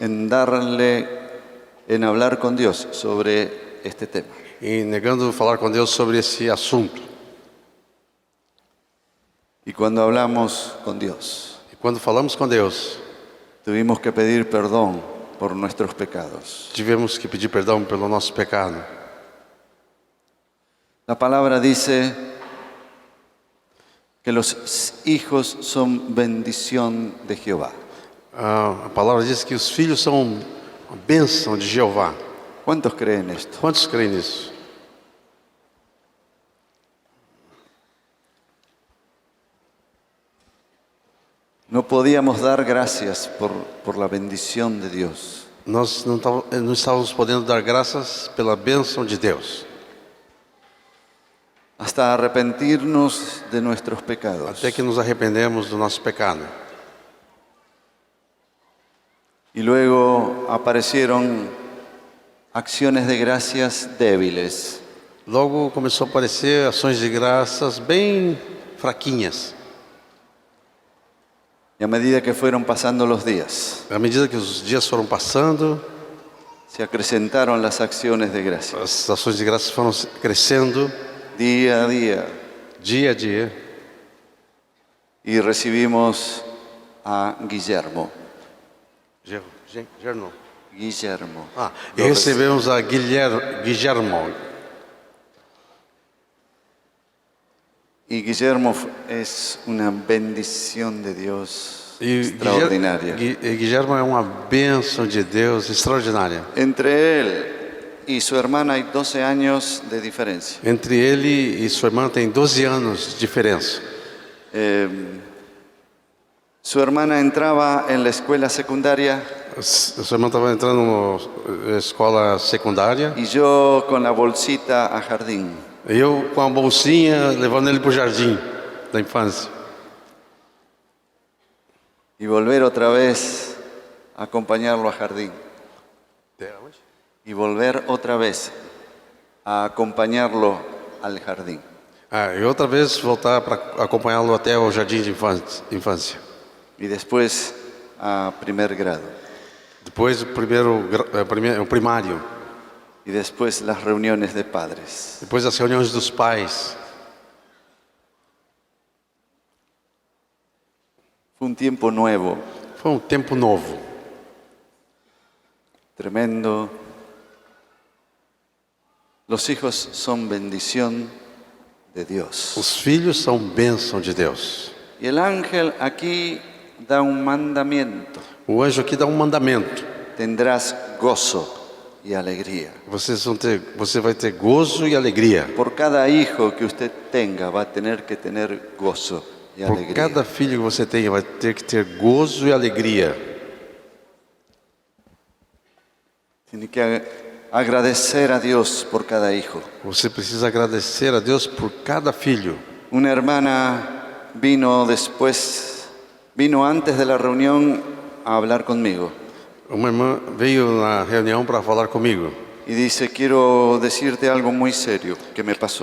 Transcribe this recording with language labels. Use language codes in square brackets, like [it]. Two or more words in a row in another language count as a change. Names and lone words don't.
[es] en hablar con Dios sobre este tema. [pt] e negando falar com Deus sobre esse assunto. [es] Y cuando hablamos con Dios, [pt] E quando falamos com Deus, [es] tuvimos que pedir perdón por nuestros pecados. [pt] tivemos que pedir perdão pelo nosso pecado. [es] La palabra dice que los hijos son bendición de Jehová. [pt] A palavra diz que os filhos são a bênção de Jeová. [es] ¿Cuántos creen esto? [pt] Quantos creem nisso? [es] No podíamos dar gracias por la bendición de Dios. [pt] Nós não estávamos podendo dar graças pela bênção de Deus. [es] Hasta arrepentirnos de nuestros pecados. [pt] Até que nos arrependemos do nosso pecado. [es] Y luego aparecieron acciones de gracias débiles. [pt] Logo começou a aparecer ações de graças bem fraquinhas. [es] Y a medida que fueron pasando los días, [pt] À medida que os dias foram passando, [es] se acrecentaron las acciones de gracias. [pt] as ações de graças foram crescendo [es] Día a día. [pt] dia a dia. [es] Y recibimos a Guillermo. Gerno. Guillermo. [pt] E recebemos a Guillermo. [es] Y Guillermo es una bendición de Dios [pt] E [es] extraordinaria. [pt] Guillermo é uma bênção de Deus extraordinária. [es] Entre él y su hermana hay 12 años de diferencia. [pt] Entre ele e sua irmã tem 12 anos de diferença. [es] Su hermana entraba en la escuela secundaria [pt] Sua irmã estava entrando na escola secundária [es] y yo con la bolsita a jardín. [pt] e eu com a bolsinha levando ele para o jardim da infância. [es] Y volver otra vez a acompañarlo a jardín. Y volver otra vez a acompañarlo al jardín. [pt] E outra vez voltar para acompanhá-lo até o jardim de infância. [es] Y después a primer grado. [pt] Depois o primário. [es] Y después las reuniones de padres. [pt] Depois as reuniões dos pais. [es] Fue un tiempo nuevo, [pt] Foi um tempo novo. [es] tremendo. Los hijos son bendición de Dios. [pt] Os filhos são bênção de Deus. [es] Y el ángel aquí da un mandamiento. [pt] O anjo aqui dá um mandamento. [es] Tendrás gozo y alegría. [pt] Você vai ter gozo e alegria. [es] Por cada hijo que usted tenga va a tener que tener gozo y [pt] Por [es] alegría. [pt] cada filho que você tenha, vai ter que ter gozo e alegria. [es] Tiene que agradecer a Dios por cada hijo. [pt] Você precisa agradecer a Deus por cada filho. [es] Una hermana vino antes de la reunión a hablar conmigo [pt] Uma irmã veio na reunião para falar comigo. [es] y dice, quiero decirte algo muy serio que me pasó.